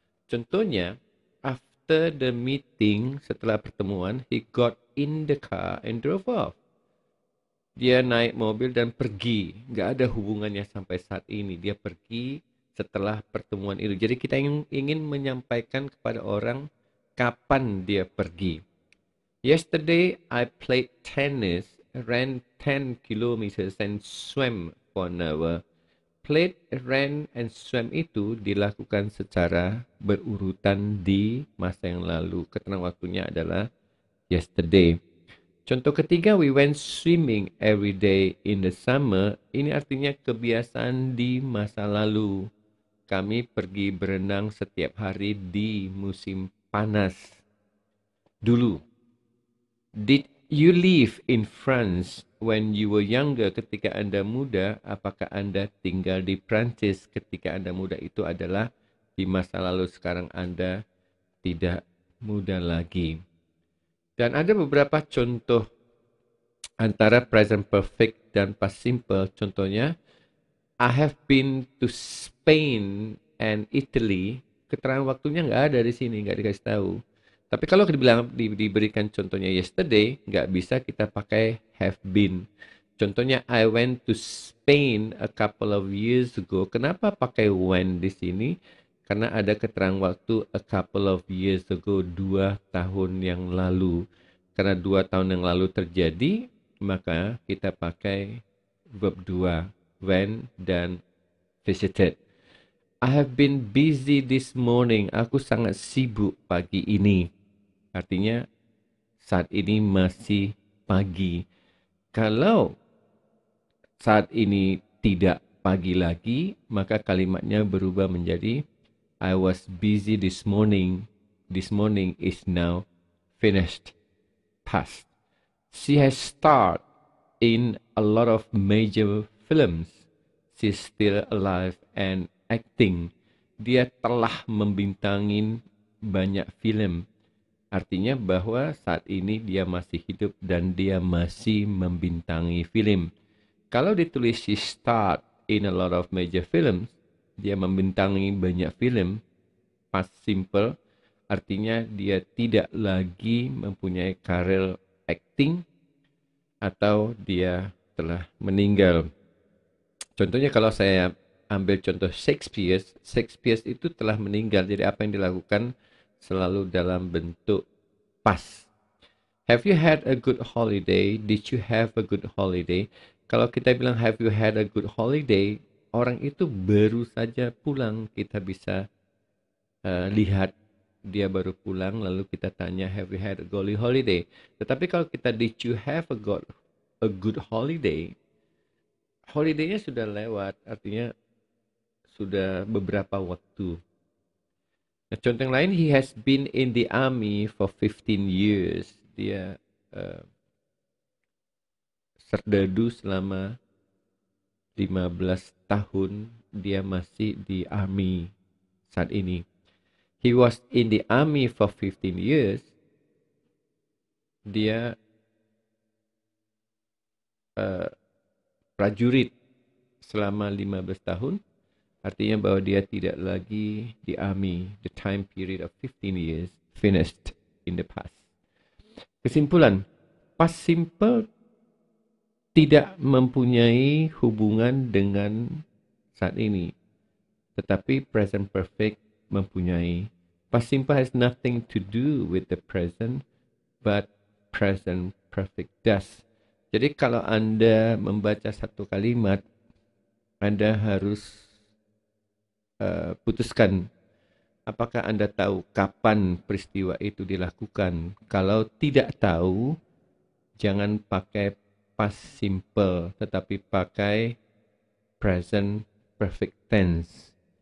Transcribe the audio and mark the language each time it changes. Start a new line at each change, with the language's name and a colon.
Indonesian: Contohnya,
English: after the meeting,
Indonesian: setelah pertemuan,
English: he got in the car and drove off.
Indonesian: Dia naik mobil dan pergi. Nggak ada hubungannya sampai saat ini. Dia pergi setelah pertemuan itu. Jadi kita ingin menyampaikan kepada orang kapan dia pergi.
English: Yesterday I played tennis, ran 10 kilometers and swam for an hour. Played, ran, and swam
Indonesian: itu dilakukan secara berurutan di masa yang lalu. Keterangan waktunya adalah yesterday. Contoh ketiga,
English: we went swimming every day in the summer.
Indonesian: Ini artinya kebiasaan di masa lalu. Kami pergi berenang setiap hari di musim panas. Dulu.
English: Did you live in France when you were younger?
Indonesian: Ketika Anda muda, apakah Anda tinggal di Prancis ketika Anda muda? Itu adalah di masa lalu. Sekarang Anda tidak muda lagi. Dan ada beberapa contoh antara present perfect dan past simple. Contohnya,
English: I have been to Spain and Italy.
Indonesian: Keterangan waktunya nggak ada di sini, nggak dikasih tahu. Tapi kalau diberikan contohnya yesterday, nggak bisa kita pakai have been. Contohnya,
English: I went to Spain a couple of years ago.
Indonesian: Kenapa pakai when di sini? Karena ada keterangan waktu
English: a couple of years ago,
Indonesian: 2 tahun yang lalu. Karena 2 tahun yang lalu terjadi, maka kita pakai verb 2, when dan visited.
English: I have been busy this morning.
Indonesian: Aku sangat sibuk pagi ini. Artinya saat ini masih pagi. Kalau saat ini tidak pagi lagi, maka kalimatnya berubah menjadi
English: I was busy this morning. This morning is now finished. Past. She has starred in a lot of major films. She's still alive and acting.
Indonesian: Dia telah membintangin banyak film. Artinya bahwa saat ini dia masih hidup dan dia masih membintangi film. Kalau ditulis
English: she starred in a lot of major films,
Indonesian: dia membintangi banyak film, past simple, artinya dia tidak lagi mempunyai karir acting atau dia telah meninggal. Contohnya kalau saya ambil contoh Shakespeare itu telah meninggal. Jadi apa yang dilakukan selalu dalam bentuk past.
English: Have you had a good holiday? Did you have a good holiday?
Indonesian: Kalau kita bilang
English: have you had a good holiday,
Indonesian: orang itu baru saja pulang. Kita bisa lihat dia baru pulang, lalu kita tanya
English: have you had a good holiday.
Indonesian: Tetapi kalau kita
English: did you have a good holiday,
Indonesian: holiday-nya sudah lewat, artinya sudah beberapa waktu. Nah, contoh yang lain,
English: he has been in the army for 15 years.
Indonesian: Dia serdadu selama 15 tahun, dia masih di army saat ini.
English: He was in the army for 15 years.
Indonesian: Dia prajurit selama 15 tahun. Artinya bahwa dia tidak lagi di army.
English: The time period of 15 years finished in the past.
Indonesian: Kesimpulan, past simple tidak mempunyai hubungan dengan saat ini. Tetapi present perfect mempunyai.
English: Past simple has nothing to do with the present, but present perfect does.
Indonesian: Jadi kalau Anda membaca satu kalimat, Anda harus putuskan apakah Anda tahu kapan peristiwa itu dilakukan. Kalau tidak tahu, jangan pakai past simple, tetapi pakai present perfect tense.